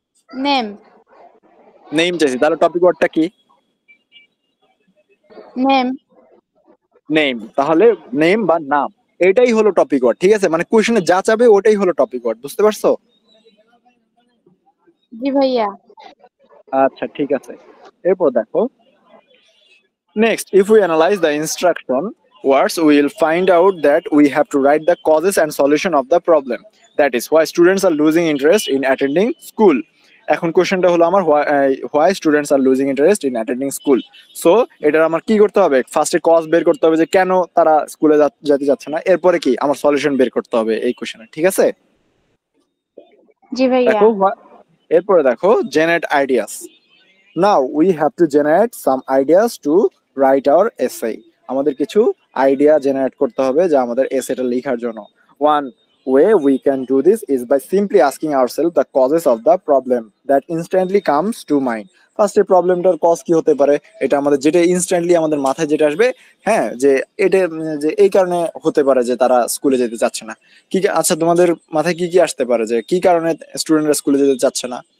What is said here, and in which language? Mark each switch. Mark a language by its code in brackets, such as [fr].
[bn] Name. Name চাইছি, তাহলে topic ওয়ার্ডটা কি? নেম। নেম। তাহলে নেম বা নাম, এটাই হলো টপিক ওয়ার্ড, ঠিক আছে? মানে কোশ্চেনে যা চাবে ওটাই হলো টপিক ওয়ার্ড, বুঝতে পারছো? জি ভাইয়া। আচ্ছা ঠিক আছে, এরপর দেখো, [en] next, if we analyze the instruction words, we will find out that we have to write the causes and solution of the problem. That is why students are losing interest in attending school. [bn] এখন কোশ্চেনটা হলো আমার [en] why students are losing interest in attending school. [bn] So এটা আমার কি করতে হবে? ফার্স্টে কজ বের করতে হবে যে কেন তারা স্কুলে যেতে যাচ্ছে না, এরপরে কি আমার সলিউশন বের করতে হবে এই কোশ্চেনে, ঠিক আছে? জি ভাইয়া। দেখো এরপরে দেখো generate ideas. [en] Now we have to generate some ideas to write our essay. [bn] আমাদের কিছু আইডিয়া জেনারেট করতে হবে যা আমাদের এসেটা লেখার জন্য। [en] One way we can do this is by simply asking ourselves the causes of the problem that instantly comes to mind. [bn] First এই প্রবলেমটার কজ কি হতে পারে, এটা আমাদের যেটা ইনস্ট্যান্টলি আমাদের মাথায় যেটা আসবে, হ্যাঁ, যে এটা যে এই কারণে হতে পারে যে তারা স্কুলে যেতে চাচ্ছে না। কি আচ্ছা, তোমাদের মাথায় কি কি আসতে পারে যে কি কারণে স্টুডেন্টরা স্কুলে যেতে চাচ্ছে না?